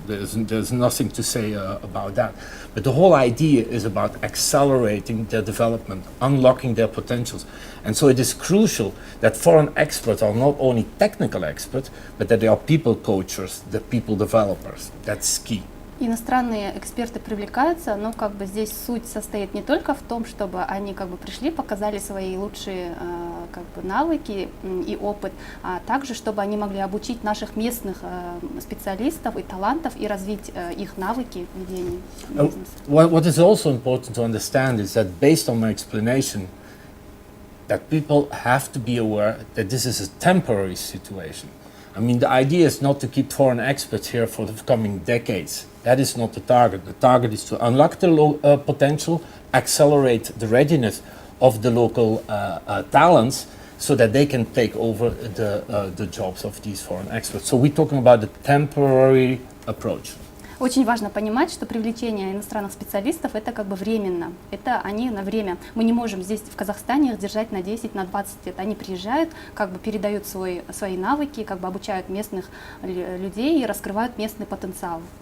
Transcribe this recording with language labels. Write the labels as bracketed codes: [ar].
[en] There's nothing to say about that. But the whole idea is about accelerating their development, unlocking their potentials. And so it is crucial that foreign experts are not only technical experts, but that they are people coachers, the people developers. That's key. [ru] Иностранные эксперты привлекаются, но здесь суть состоит не только в том, чтобы они пришли, показали свои лучшие навыки и опыт, а также чтобы они могли обучить наших местных специалистов и талантов и развить их навыки ведения бизнеса. [en] What is also important to understand is that based on my explanation, that people have to be aware that this is a temporary situation. I mean, the idea is not to keep foreign experts here for the coming decades. That is not the target. The target is to unlock the potential, accelerate the readiness of the local talents so that they can take over the jobs of these foreign experts. So we're talking about the temporary approach. [ru] Очень важно понимать, что привлечение иностранных специалистов это как бы временно, это они на время. Мы не можем здесь в Казахстане их держать на 10, на 20 лет. Они приезжают, как бы передают свои навыки, как бы обучают местных людей и раскрывают местный потенциал.